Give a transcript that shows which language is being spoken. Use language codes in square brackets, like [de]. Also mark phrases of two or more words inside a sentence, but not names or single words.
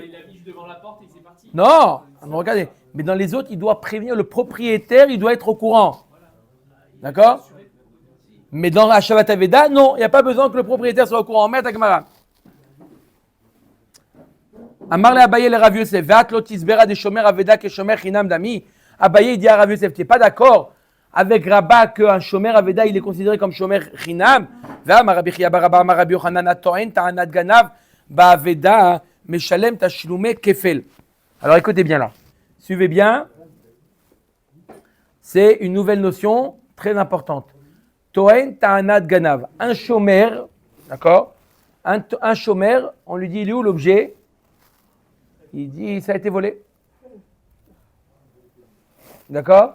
[fr] Il a mis devant la porte et c'est parti. Non, un endroit gardé. Mais dans les autres, il doit prévenir le propriétaire, il doit être au courant. D'accord? Mais dans [he] השבת אבידה, [fr] non, il n'y a pas besoin que le propriétaire soit au courant. [arc] Merde, אגמרא אמר ליה אביי לרב יוסף ואת לא תסברא דשומר אבידה כשומר חנם דמי. [fr] Abaye dit à Rav Yosef, tu n'es pas d'accord avec Rabat qu'un [he] שומר אבידה, [fr] il est considéré comme [he] שומר חנם? [arc] ואמר רבי חייא בר רבה אמר רבי יוחנן הטוען טענת גנב באבידה משלם תשלומי כפל. [fr] Alors écoutez bien là, suivez bien, c'est une nouvelle notion très importante. [he] טוען טענת גנב, [fr] un shomer, d'accord? Un shomer, on lui dit il est où l'objet? Il dit ça a été volé. D'accord?